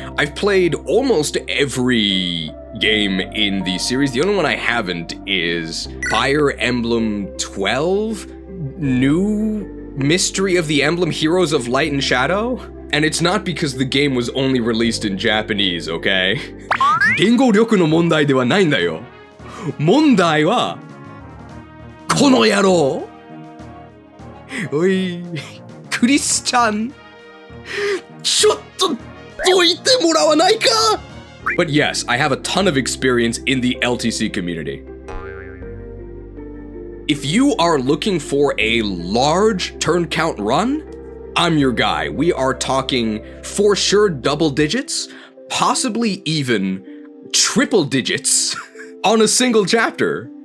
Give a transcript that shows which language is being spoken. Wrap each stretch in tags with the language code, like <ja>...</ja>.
<en>I've played almost every game in the series. The only one I haven't is Fire Emblem 12, New Mystery of the Emblem, Heroes of Light and Shadow. And it's not because the game was only released in Japanese, okay?</en> <ja>言語力の問題ではないんだよ。問題はこの野郎。おい、クリスちゃん、ちょっとどいてもらわないか?</ja> <en>But yes, I have a ton of experience in the LTC community. If you are looking for a large turn count run, I'm your guy. We are talking for sure double digits, possibly even triple digits on a single chapter.</en>